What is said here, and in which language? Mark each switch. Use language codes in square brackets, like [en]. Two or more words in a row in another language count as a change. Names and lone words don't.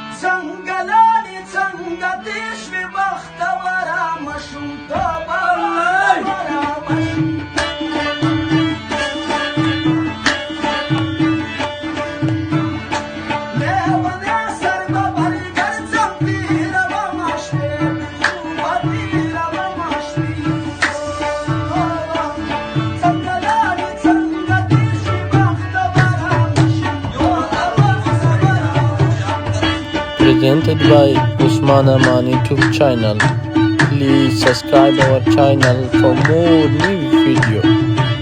[ps] څنګه څنګه دې شوې بختوره ماشومتوبه لیونی سر به بری ګرځم پیره به مه شوې خوبه پیره به مه شوې څنګه دې شوې بختوره [en] Presented by Usman Aman YouTube channel. Please subscribe our channel for more new video.